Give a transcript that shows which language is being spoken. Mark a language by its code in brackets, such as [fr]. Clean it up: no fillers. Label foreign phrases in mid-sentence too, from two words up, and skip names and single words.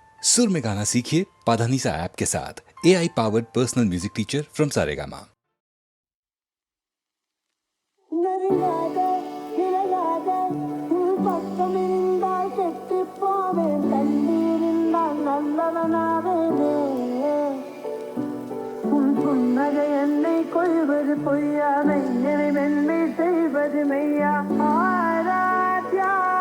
[hi] सुर में गाना सीखिए पाधानीसा ऐप के साथ। [en] AI powered personal music teacher from Saregama. [ta] என்னை கொள்வது பொய்யாதை என்னை மென்மை செய்வது மெய்யா ஆராத்யா